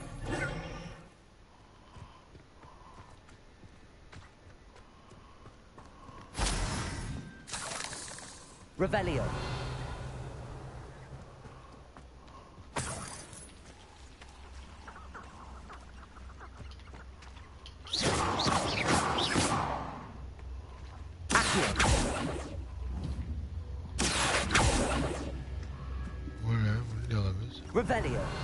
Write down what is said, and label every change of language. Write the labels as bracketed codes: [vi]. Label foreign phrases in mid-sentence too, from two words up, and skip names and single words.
[la] Revelio. Accio. [tr] Bu ne? Bunu ne alamıyoruz? [la] Revelio.